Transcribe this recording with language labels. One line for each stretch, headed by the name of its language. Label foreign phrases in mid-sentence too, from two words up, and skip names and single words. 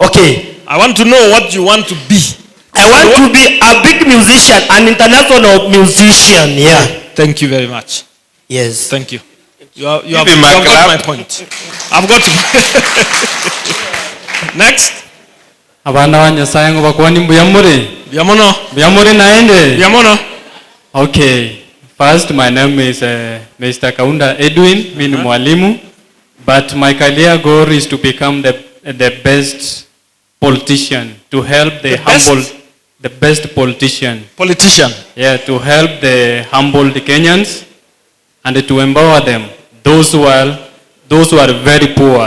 English: Okay. I want to know what you want to be. I want to be a big musician, an international musician. Yeah. Thank you very much. Yes. Thank you. You have got my point. I've got Next.
Luyia: Abana wa Nyasaye ngo bakwani mbuyamure. Biamono. Mbuyamure naende. Biamono.
English: Okay. First, my name is Mr.
Swahili: Kaunda Edwin. Mimi ni mwalimu.
English: But my career goal is to become the best politician, to help the best politician. Politician. Yeah, to help the humbled Kenyans and to empower them, those who are very poor,